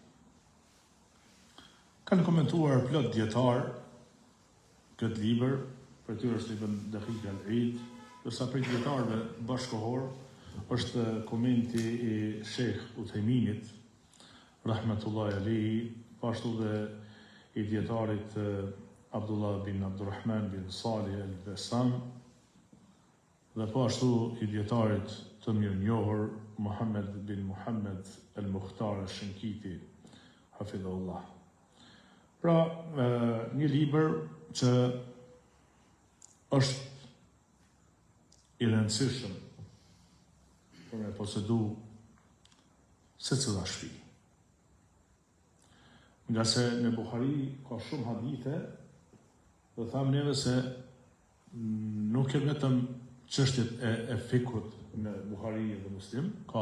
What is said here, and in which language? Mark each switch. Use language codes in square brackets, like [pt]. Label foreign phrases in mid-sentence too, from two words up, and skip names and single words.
[sq] Kanë komentuar plot dietar këtë libër, për tyre është Ibn Daqiq al-Eid, ndërsa për dietarëve bashkëkohor është komenti i Sheikh Uthayminit, [ar] رحمة الله عليه, [sq] pashtu dhe i dietarit Abdullah bin Abdurrahman bin Salih al-Bassam, dhe pashtu i dietarit të mirënjohur Muhammad bin Muhammad al-Mukhtar al-Shinkiti, hafidhahullah. Pra, një libër që është i rëndësishëm për me posedu secila shtëpi. Nga se në Buhari ka shumë hadithe, dhe thamë neve se nuk e vetëm çështjet e fikut në Buhari dhe Muslim, ka